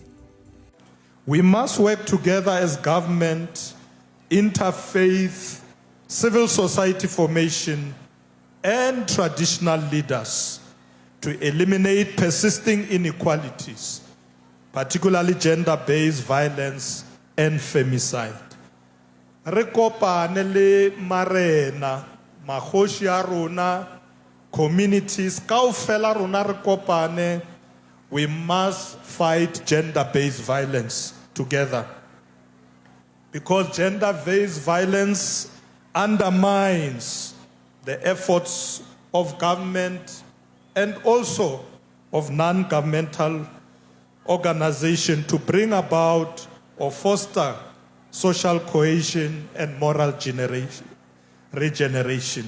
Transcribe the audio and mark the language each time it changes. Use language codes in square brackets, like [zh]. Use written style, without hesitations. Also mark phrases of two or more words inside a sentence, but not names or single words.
[en] We must work together as government, interfaith, civil society formation, and traditional leaders to eliminate persisting inequalities, particularly gender-based violence and femicide. [st] Re kopane le marena, makgoši a rona, communities, kaofela rona re kopane, [en] we must fight gender-based violence together. Because gender-based violence undermines the efforts of government and also of non-governmental organizations to bring about or foster social cohesion and moral regeneration.